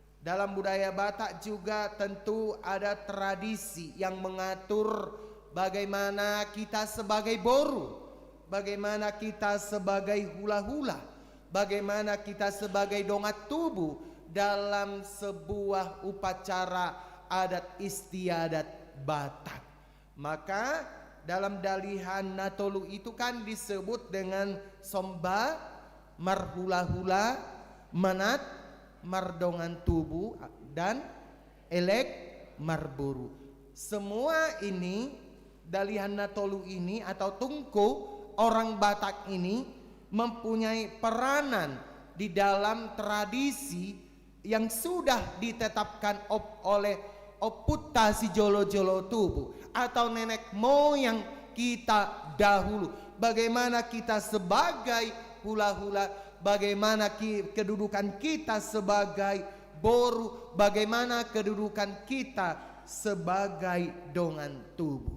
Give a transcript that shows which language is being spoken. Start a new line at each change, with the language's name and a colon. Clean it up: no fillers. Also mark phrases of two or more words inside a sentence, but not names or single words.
Indonesian: Dalam budaya Batak juga tentu ada tradisi yang mengatur bagaimana kita sebagai boru, bagaimana kita sebagai hula-hula, bagaimana kita sebagai
Batak Toba: dongat tubuh
Indonesian: dalam sebuah upacara adat istiadat Batak. Maka dalam dalihan Natolu itu kan disebut dengan
Batak Toba: somba, marhula-hula, manat, mardongan tubuh,
Indonesian: dan
Batak Toba: elek marburu.
Indonesian: Semua ini dalihan Natolu ini atau tungku orang Batak ini mempunyai peranan di dalam tradisi yang sudah ditetapkan oleh
Batak Toba: Oputta si jolo-jolo tubuh
Indonesian: atau nenek moyang kita dahulu. Bagaimana kita sebagai hula-hula, bagaimana kedudukan kita sebagai boru, bagaimana kedudukan kita sebagai
Batak Toba: dongan tubuh.